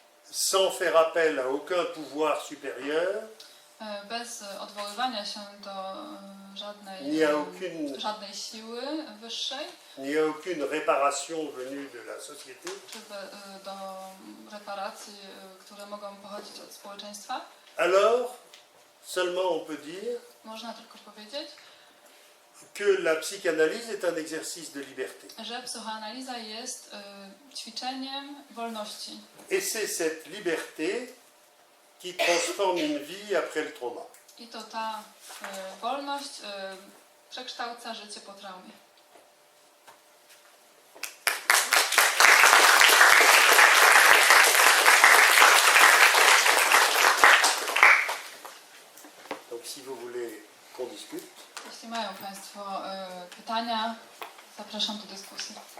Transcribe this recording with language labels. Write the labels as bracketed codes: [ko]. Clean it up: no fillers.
[fr] Sans faire appel à aucun pouvoir supérieur, [pl] Bez odwoływania się do [fr] ni à aucune, [pl] żadnej siły wyższej, [fr] ni à aucune réparation venue de la société, [pl] czy do reparacji, które mogą pochodzić od społeczeństwa, [fr] alors seulement on peut dire [pl] można tylko powiedzieć, [fr] que la psychanalyse est un exercice de liberté. [pl] że psychoanaliza jest ćwiczeniem wolności. [fr] Et c'est cette liberté qui transforme une vie après le trauma. [pl] I to ta wolność przekształca życie po traumie. [fr] Donc si vous voulez qu'on discute, [pl] Jeśli mają Państwo pytania, zapraszam do dyskusji.